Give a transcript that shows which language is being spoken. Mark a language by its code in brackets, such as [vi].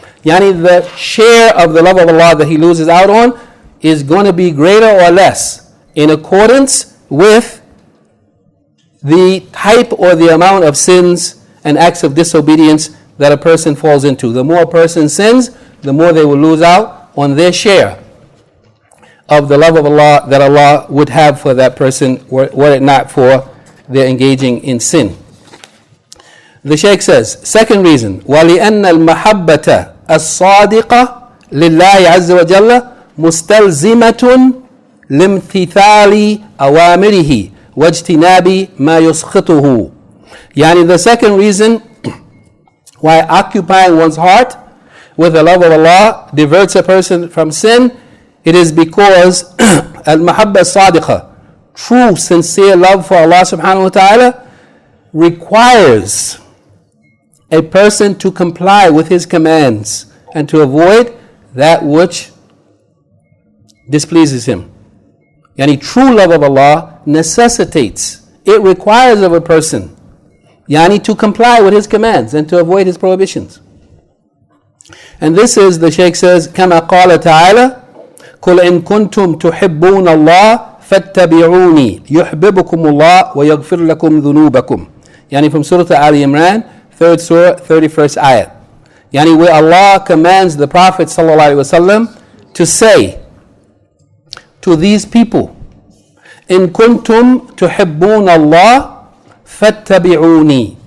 [en] Yani the share of the love of Allah that he loses out on is going to be greater or less in accordance with the type or the amount of sins and acts of disobedience that a person falls into. The more a person sins, the more they will lose out on their share of the love of Allah that Allah would have for that person were it not for their engaging in sin. The Shaykh says, second reason, [ar] وَلِأَنَّ الْمَحَبَّةَ الصَّادِقَةَ لِلَّهِ عَزَّ وَجَلَّ مُسْتَلْزِمَةٌ لِامْتِثَالِ أَوَامِرِهِ وَاجْتِنَابِ مَا يُسْخِطُهُ. [en] Yani the second reason why occupying one's heart with the love of Allah diverts a person from sin, it is because [ar] al-mahabba sadiqa, [en] true sincere love for Allah subhanahu wa ta'ala, requires a person to comply with his commands and to avoid that which displeases him. Yani true love of Allah necessitates, it requires of a person, yani to comply with his commands and to avoid his prohibitions. And this is, the Shaykh says, [ar] كما قال تعالى قل إن كنتم تحبون الله فاتبعوني يحببكم الله ويغفر لكم ذنوبكم. [en] Yani from Surah Ali Imran, 3rd Surah, 31st ayat. Yani where Allah commands the Prophet ﷺ to say to these people, [ar] إن كنتم تحبون الله فاتبعوني.